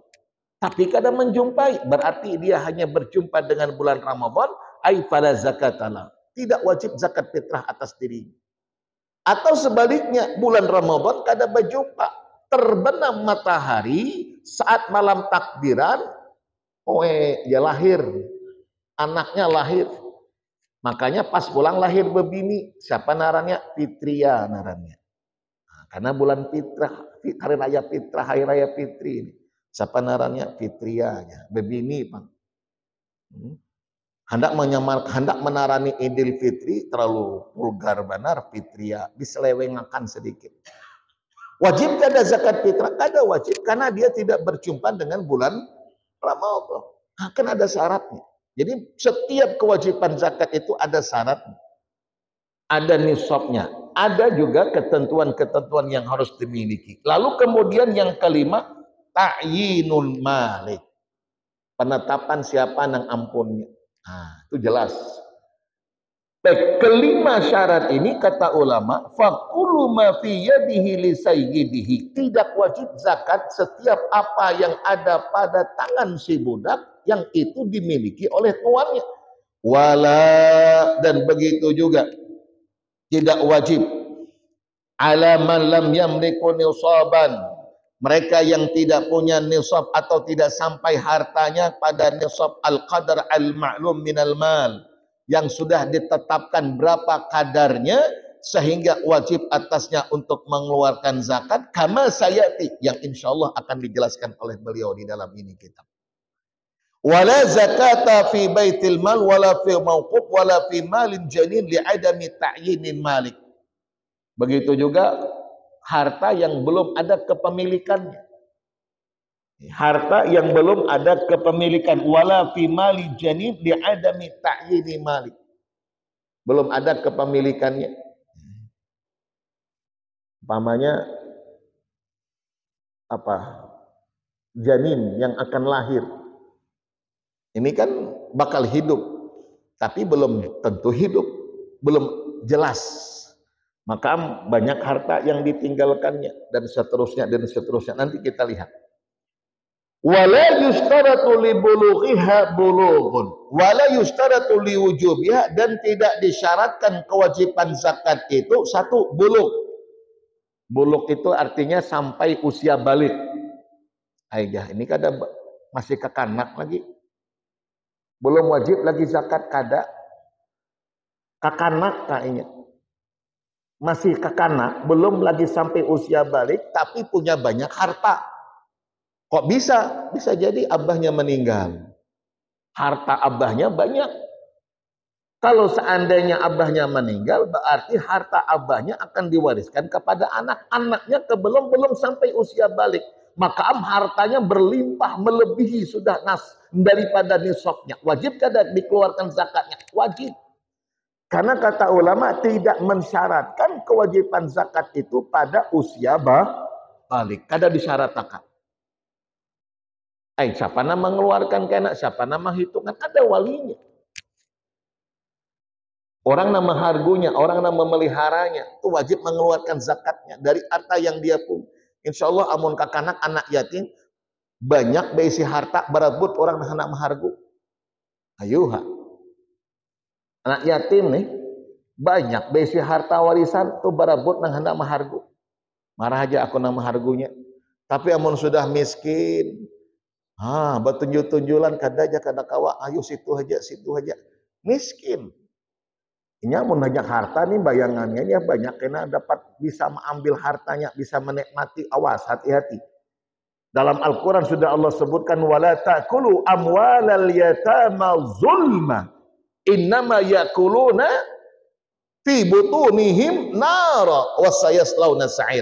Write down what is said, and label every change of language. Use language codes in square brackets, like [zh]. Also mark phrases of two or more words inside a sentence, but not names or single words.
[id] Tapi kada menjumpai, berarti dia hanya berjumpa dengan bulan Ramadan, [ar] أي فلا زكاة له. [id] Tidak wajib zakat fitrah atas dirinya. Atau sebaliknya, bulan Ramadan kada berjumpa, terbenam matahari saat malam takbiran, dia lahir, anaknya lahir. [bjn] Makanya pas pulang lahir bebini, siapa narannya? Fitria narannya. [id] Karena bulan fitrah, hari raya fitrah, hari raya fitri ini. [bjn] Siapa narannya? Fitrianya, bebini Bang. Hendak menarani Idul Fitri terlalu vulgar benar, fitria, diselewengakan sedikit. Wajib kada zakat fitrah? [id] Kada wajib karena dia tidak berjumpa dengan bulan Ramadan. Kan ada syaratnya. Jadi setiap kewajiban zakat itu ada syaratnya. Ada nisabnya, ada juga ketentuan-ketentuan yang harus dimiliki. Lalu kemudian yang kelima, [ar] تعيين المالك. [id] Penetapan siapa yang ampunnya. Itu jelas. Baik, kelima syarat ini kata ulama, [ar] فقالوا ما في يديه لسيده. [id] Tidak wajib zakat setiap apa yang ada pada tangan si budak yang itu dimiliki oleh tuannya. Wala, dan begitu juga tidak wajib [ar] على من لم يملك نصابا, [id] mereka yang tidak punya nisab atau tidak sampai hartanya pada nisab [ar] القدر المعلوم من المال, [id] yang sudah ditetapkan berapa kadarnya sehingga wajib atasnya untuk mengeluarkan zakat, [ar] كما سيأتي, [id] yang insyaallah akan dijelaskan oleh beliau di dalam ini kitab. [ar] ولا زكاة في بيت المال ولا في موقوف ولا في مال جنين لعدم تعيين مالك. [id] Begitu juga harta yang belum ada kepemilikannya. Harta yang belum ada kepemilikan. [ar] ولا في مال جنين لعدم تعيين مالي. [id] Belum ada kepemilikannya. Umpamanya apa? Janin yang akan lahir. Ini kan bakal hidup, tapi belum tentu hidup, belum jelas. Maka banyak harta yang ditinggalkannya dan seterusnya. Nanti kita lihat. [ar] ولا يشترط لبلوغها بلوغ ولا يشترط لوجوبها, [id] dan tidak disyaratkan kewajiban zakat itu satu bulugh. Bulugh itu artinya sampai usia balik. [bjn] Aijah, ini kada masih kekanak lagi. Belum wajib lagi zakat kada. Kakanak kayaknya. Masih kekanak, belum lagi sampai usia balik tapi punya banyak harta. [id] Kok bisa? Bisa jadi abahnya meninggal. Harta abahnya banyak. Kalau seandainya abahnya meninggal, berarti harta abahnya akan diwariskan kepada anak. Anaknya belum sampai usia balik. Maka hartanya berlimpah melebihi sudah daripada nisabnya. Wajib kada dikeluarkan zakatnya? Wajib. Karena kata ulama tidak mensyaratkan kewajiban zakat itu pada usia balik. [bjn] Kada disyaratkan. Siapa nama mengeluarkan kena, siapa nama hitungan, ada walinya. Orang nama hargunya, orang nama memeliharanya, itu wajib mengeluarkan zakatnya dari harta yang dia punya. [ar] إن شاء الله [bjn] amun kakanak anak yatim banyak beisi harta berebut orang anak mahargu. Ayuha. Anak yatim nih banyak beisi harta warisan tuh berebut nang hendak mahargu. Marah aja aku nama hargunya. Tapi amun sudah miskin, bertunjuk-tunjulan kadaja kada kawa, ayo situ aja. [id] Miskin. [bjn] Nya mun banyak harta nih bayangannya ya banyak kena dapat bisa mengambil hartanya, bisa menikmati. [id] Awas, hati-hati. Dalam Al-Quran sudah Allah sebutkan [ar] ولا تأكلوا أموال اليتامى ظلما إنما يأكلون في بطونهم نارا وسيصلون سعيرا.